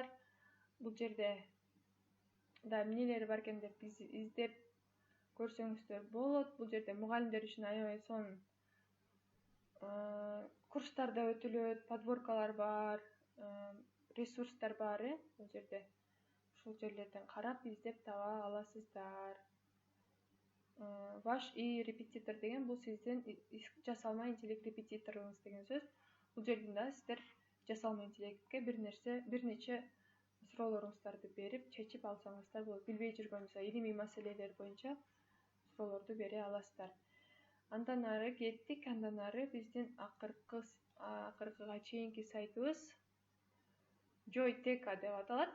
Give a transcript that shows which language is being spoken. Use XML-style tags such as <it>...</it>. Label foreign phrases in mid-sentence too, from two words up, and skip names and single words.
<ky>Бул жерде да эмнелери бар экен деп издеп көрсөңүздөр болот. Бул жерде мугалимдер үчүн аябай сонун курстар да өтүлөт, подборкалар бар, ресурстар бар, бул жерде. Ушул жерлерден карап издеп таба аласыздар.</ky> <ru>Ваш и репетитор</ru> <ky>деген бул сиздин жасалма интеллект репетиторуңуз деген сөз. Бул жерден да сиздер жасалма интеллектке бир нече суроолоруңуздарды берип, чечип алсаңыздар болот. Билбей жүргөн илимий маселелер боюнча суроолорду бере аласыздар. Андан ары кеттик, андан ары биздин акыркыга чейинки сайтыбыз Joyteka деп аталат.</ky>